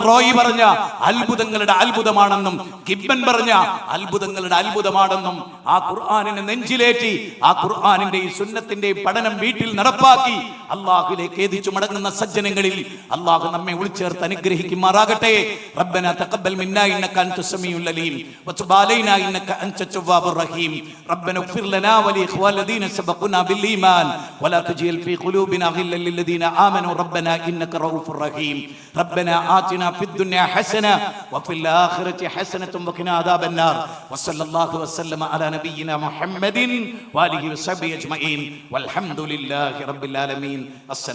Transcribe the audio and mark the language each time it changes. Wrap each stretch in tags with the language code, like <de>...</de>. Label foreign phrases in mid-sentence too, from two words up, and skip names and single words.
<ml>റോയി പറഞ്ഞ അത്ഭുതങ്ങളുടെ അത്ഭുതമാണെന്നും, ഗിബ്ബൻ പറഞ്ഞ അത്ഭുതങ്ങളുടെ അത്ഭുതമാണെന്നും ആ ഖുർആനിനെ നെഞ്ചിലേറ്റി ആ ഖുർആനിന്റെ സുന്നത്തിന്റെ പഠനം വീട്ടിൽ നടപ്പാക്കി അല്ലാഹുവിലേക്ക് ഖേദിച്ചു മടങ്ങുന്ന സജ്ജനങ്ങളിൽ അല്ലാഹു നമ്മെ ഉൾച്ചേർത്ത് അനുഗ്രഹിക്കുമാറാകട്ടെ.</ml> <ar>ربنا تقبل منا إنك أنت السميع العليم وتب علينا إنك أنت التواب الرحيم. റബ്ബനാ اغفر لنا ولإخوان الذين سبقونا بالإيمان ولا تجعل في قلوبنا غلا للذين آمنوا ربنا إنك رؤوف رحيم. ربنا آتنا في الدنيا حسنة وفي الآخرة حسنة وقنا عذاب النار. وصلى الله وسلم على نبينا محمد وآله وصحبه أجمعين والحمد لله رب العالمين.</ar>